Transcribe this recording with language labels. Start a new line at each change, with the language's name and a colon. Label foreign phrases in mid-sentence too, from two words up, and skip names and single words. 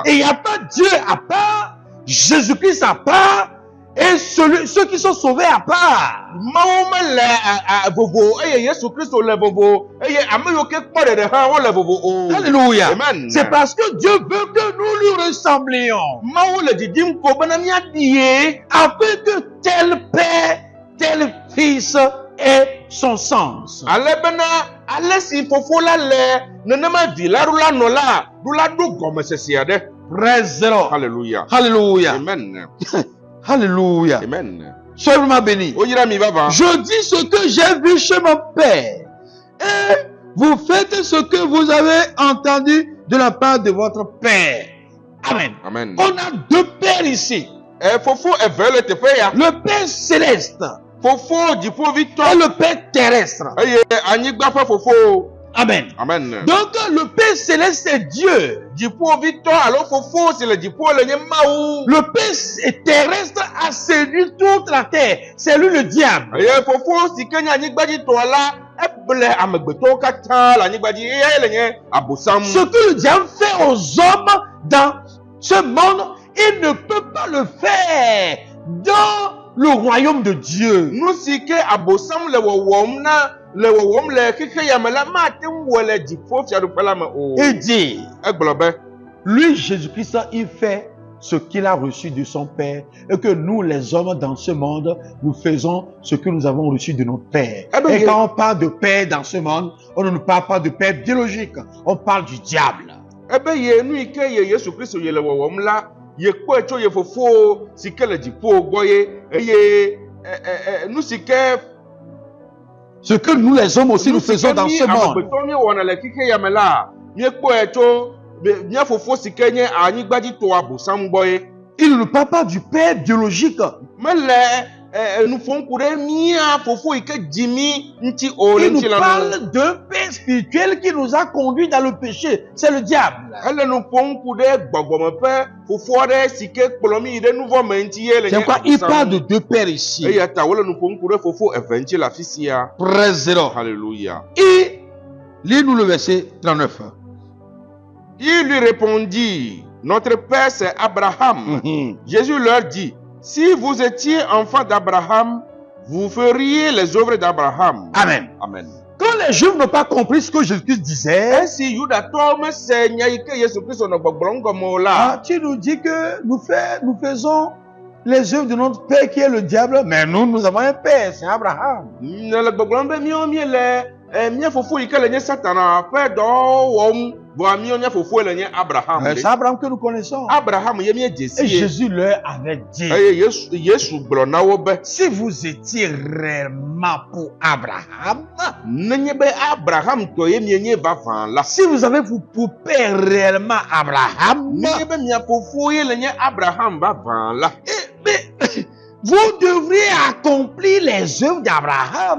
French: Et il n'y a pas Dieu à part, Jésus-Christ à part, et ceux qui sont sauvés à part.
Ewe: Mawu mele vovo eye Yesu Kristo le vovo eye ame yiwo ke kpɔ ɖeɖe hã wole vovo o.
French: Alléluia. Amen. C'est parce que Dieu veut que nous lui ressemblions.
Ewe: Mawu le didim ko bena míaɖie.
French: Afin que tel père, tel fils ait son sens.
Ewe: Ale bena ale si fofo la le nenema vi la nɔ la ɖo gɔmesese aɖe.
English: Praise the Lord.
French: Alléluia. Alléluia. Amen. Alléluia. Amen. Soyez vraiment bénis.
Ewe: Oyira mi vava.
French: Je dis ce que j'ai vu chez mon père. Et vous faites ce que vous avez entendu de la part de votre père. Amen. Amen. On a deux pères ici.
Ewe: Fofo eve le teƒe ya.
French: Le père céleste
Ewe: Fofo
French: et
Ewe: dziƒovitɔ
French: le père terrestre.
Ewe: eye anyigba ƒe fofo.
French: Amen. Amen. Donc le père céleste c'est Dieu.
Ewe: Dziƒovitɔ alo fofo si le dziƒo le nye Mawu.
French: Le père terrestre a séduit toute la terre. C'est lui le diable.
Ewe: Eye fofo si ke nye anyigbadzitɔ la eble amegbetɔwo katã le anyigba dzi eyae le nye abosam.
French: Ce que le diable fait aux hommes dans ce monde, il ne peut pas le faire dans le royaume de Dieu.
Ewe: Nu si ke abosam le wɔwɔm le xexe ya me la mate ŋu wɔ le dziƒo fiaɖuƒe la me o.
French: Il dit,
Ewe: Egblɔ be
French: lui Jésus-Christ, il fait ce qu'il a reçu de son Père et que nous les hommes dans ce monde, nous faisons ce que nous avons reçu de notre Père. Et quand on parle de Père dans ce monde, on ne parle pas de Père biologique, on parle du diable.
Ewe: ebe ye nu yi ke ye Yesu Kristo ye le wɔwɔm la ye kpɔe tso ye fofo si ke le dziƒo gbɔ ye eye nu si ke
French: Ce que nous les hommes aussi nous faisons dans ce monde.
Ewe: amegbetɔ mi wɔna le xixe ya me la míekpɔe tso mía fofo si ke nye anyigbadzitɔ abosam gbɔ ye.
French: Il ne parle pas du Père biologique.
Ewe: Mele nu ƒom ku ɖe mía fofo yi ke dzi mí ŋuti o le
French: Il nous
Ewe: ŋuti la nu.
French: parle d'un Père spirituel qui nous a conduits dans le péché. C'est le diable.
Ewe: Ele nu ƒom ku ɖe gbɔgbɔme ƒe fofo aɖe si ke kplɔ mí yi ɖe nu vɔ me ŋuti ye le
French: C'est
Ewe: nye
French: pourquoi il
Ewe: abosam.
French: parle de deux pères ici.
Ewe: Eya ta wole nu ƒom ku ɖe fofo eve ŋuti le afi sia.
English: Praise the Lord.
French: Alléluia. Et lis-nous le verset 39. Il lui répondit, notre père c'est Abraham. Jésus leur dit, si vous étiez enfant d'Abraham, vous feriez les œuvres d'Abraham. Amen. Amen. Quand les Juifs n'ont pas compris ce que Jésus-Christ disait,
Ewe: Esi Yudatɔwo mese nya yi ke Yesu Kristo nɔ gbɔgblɔm gɔme o la.
French: tu nous dis que nous faisons les œuvres de notre Père qui est le diable, mais nous avons un Père, c'est Abraham.
Ewe: Ne le gbɔgblɔm be míawo míele mía fofo yi ke le nye Satana ƒe dɔ wɔm voa míawo mía fofo le nye Abraham.
French: C'est Abraham que nous connaissons.
Ewe: Abraham ye míedze
French: Et
Ewe: si ye.
French: Jésus leur avait dit,
Ewe: Eye Yesu gblɔ na wo be
French: si vous étiez réellement pour Abraham,
Ewe: nenye be Abraham tɔ ye mienye vavã la.
French: si vous avez pour père réellement Abraham,
Ewe: Nenye be mia fofo ye le nye Abraham vavã la.
French: mais vous devriez accomplir les œuvres d'Abraham.